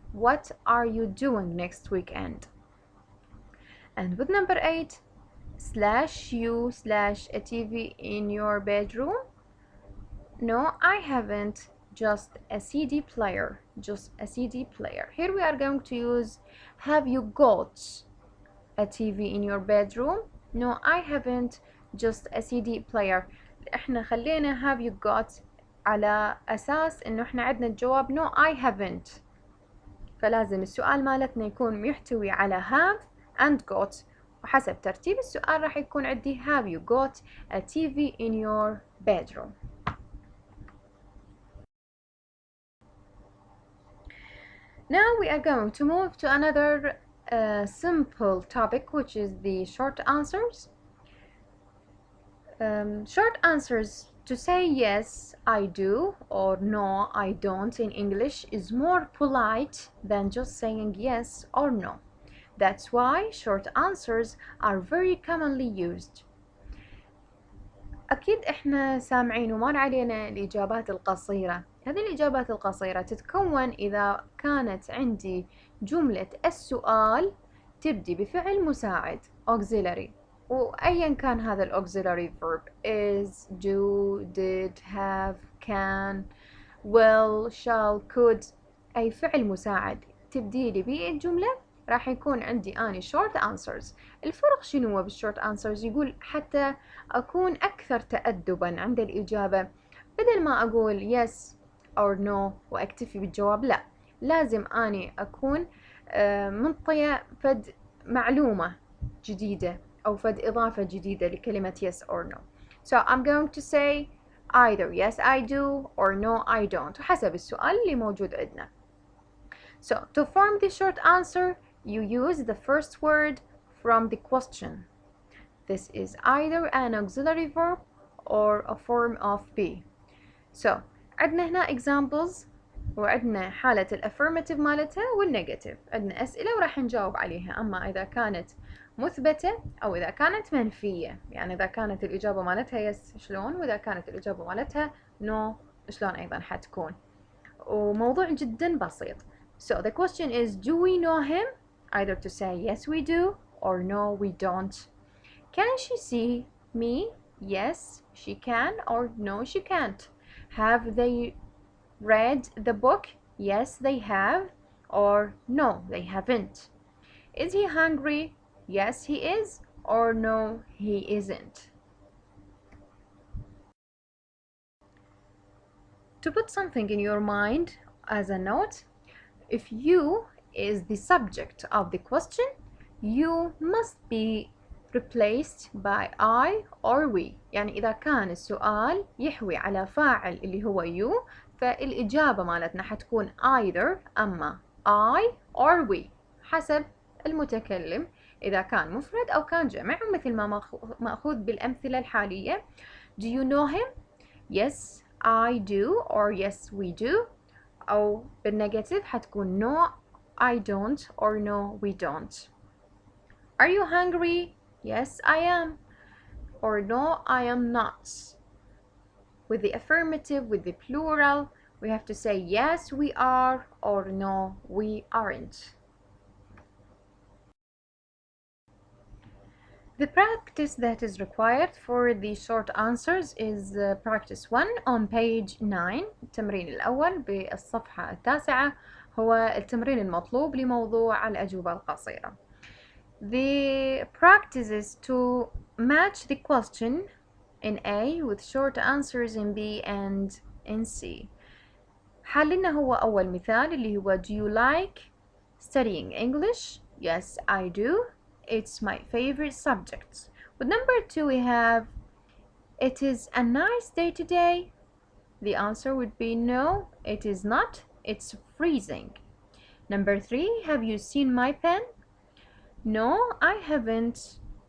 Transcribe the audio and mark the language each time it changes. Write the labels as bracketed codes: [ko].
[en] What are you doing next weekend? And with number 8 / you / a TV in your bedroom. No, I haven't. Just a CD player. Just a CD player. Here we are going to use have you got a TV in your bedroom? No, I haven't. Just a CD player. [ar] احنا خلينا [en] have you got [ar] على أساس إنه احنا عندنا الجواب [en] no I haven't. [ar] فلازم السؤال مالتنا يكون يحتوي على [en] have and got. [ar] وحسب ترتيب السؤال راح يكون عندي [en] have you got a TV in your bedroom. Now we are going to move to another simple topic, which is the short answers. Short answers to say yes, I do or no, I don't in English is more polite than just saying yes or no. That's why short answers are very commonly used. [ar] أكيد إحنا سامعين ومر علينا الإجابات القصيرة. هذه الإجابات القصيرة تتكون إذا كانت عندي جملة السؤال تبدي بفعل مساعد auxiliary، وأيا كان هذا ال [en] auxiliary verb is, do, did, have, can, will, shall, could، [ar] أي فعل مساعد تبدي لي به الجملة راح يكون عندي أني [en] short answers. [ar] الفرق شنو بال [en] short answers؟ [ar] يقول حتى أكون أكثر تأدبا عند الإجابة، بدل ما أقول [en] yes or no [ar] وأكتفي بالجواب، لا، لازم أني أكون منطية فد معلومة جديدة أو فد إضافة جديدة لكلمة yes or no. [en] So I'm going to say either yes I do or no I don't [ar] وحسب السؤال اللي موجود عندنا. [en] So to form the short answer you use the first word from the question. This is either an auxiliary verb or a form of be. [ar] So عندنا هنا examples وعندنا حالة الأفirmative مالتها والنيجاتيف. عندنا أسئلة وراح نجاوب عليها، أما إذا كانت مثبتة أو إذا كانت منفية، يعني إذا كانت الإجابة مالتها yes شلون، وإذا كانت الإجابة مالتها no شلون أيضا حتكون. وموضوع جدا بسيط. [en] So the question is, do we know him? Either to say yes we do or no we don't. Can she see me? Yes she can or no she can't. Have they read the book? Yes they have or no they haven't. Is he hungry? Yes he is or no he isn't. To put something in your mind as a note, if you is the subject of the question, you must be replaced by I or we. [ar] يعني إذا كان السؤال يحوي على فاعل اللي هو you، فالإجابة مالتنا حتكون either أما [en] I or we [ar] حسب المتكلم، إذا كان مفرد أو كان جمع، مثل ما مأخوذ بالأمثلة الحالية. [en] Do you know him? Yes I do or yes we do. [ar] أو بالنيجاتيف حتكون [en] no I don't or no we don't. Are you hungry? Yes I am or no I am not. With the affirmative, with the plural, we have to say yes we are or no we aren't. The practice that is required for the short answers is practice 1 on page 9. [ar] التمرين الأول بالصفحة 9 هو التمرين المطلوب لموضوع الأجوبة القصيرة. [en] The practice is to match the question in A with short answers in B and in C. [ar] حللنا هو أول مثال اللي هو [en] do you like studying English? Yes, I do. It's my favorite subject. With number 2 we have it is a nice day today. The answer would be no, it is not. It's freezing. Number 3, have you seen my pen? No, I haven't.